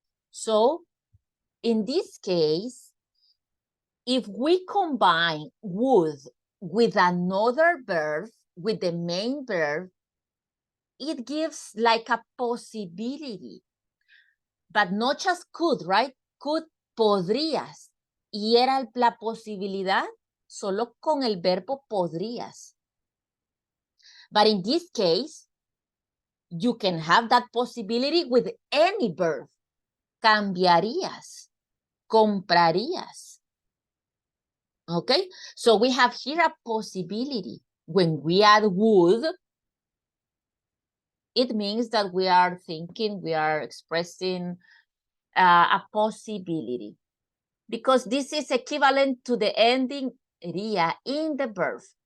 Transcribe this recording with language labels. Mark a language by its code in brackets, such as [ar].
[en] So in this case, if we combine would with another verb, with the main verb, it gives like a possibility, but not just could, right? Could, podrías. [es] Y era la posibilidad solo con el verbo podrías. [en] But in this case, you can have that possibility with any verb. [es] Cambiarías, comprarías. [en] Okay, so we have here a possibility. When we add would, it means that we are thinking, we are expressing a possibility. Because this is equivalent to the ending ría in the verb.